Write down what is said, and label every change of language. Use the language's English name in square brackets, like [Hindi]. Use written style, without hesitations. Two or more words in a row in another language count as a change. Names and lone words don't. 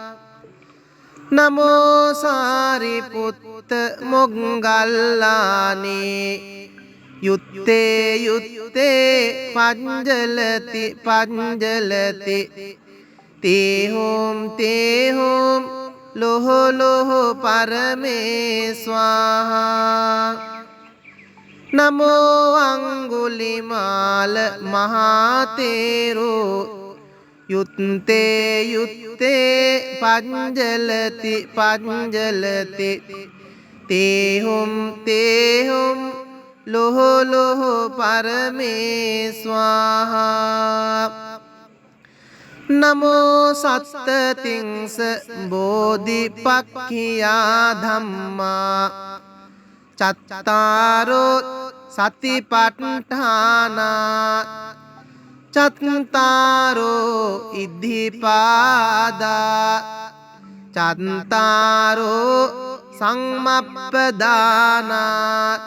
[Pali] නමෝ සාරිපුත්ත මොග්ගල්ලානේ යුත්තේ යුත්තේ පංජලති පංජලති තේහුම් තේහුම් ලොහ ලොහ පරමේ ස්වාහා නමෝ අංගුලිමාල මහතේරෝ යුත්තේ යුත්තේ පංජලති පංජලති තේහුම් තේහුම් ලොහ ලොහ පරමේ ස්වාහා නමෝ සත්තතිංස බෝධිපක්ඛියා ධම්මා චත්තාරෝ සතිපට්ඨානා චත්තාරෝ ඉද්ධිපාදා චත්තාරෝ සම්මප්පදානා